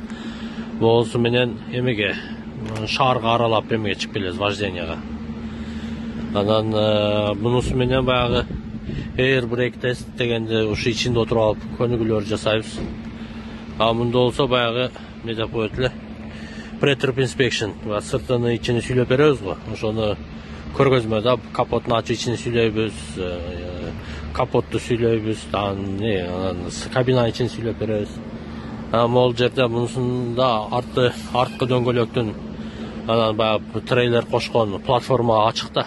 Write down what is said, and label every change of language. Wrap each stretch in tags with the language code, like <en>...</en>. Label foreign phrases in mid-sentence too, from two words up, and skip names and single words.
<ky>Болсу менен эмеге шаарга аралап эмеге чыгып келебиз, вожденияга. Анан бунусу менен баягы</ky> <en>air brake</en> <ky>тест дегенде ушу ичинде отуруп алып көнүгүүлөр жасайбыз. Мында болсо баягы эмне коет эле</ky> <en>pre-trip inspection,</en> <ky>сыртыны ичини сүйлөп беребиз го. Ошону көргөзмөдө капотун ачуу ичин сүйлөйбүз, капотту сүйлөйбүз, анан кабинанын ичин сүйлөп беребиз. Могул жерде мунусунда арткы дөңгөлөктүн анан баягы трейлер кошкон платформа ачык да.</ky>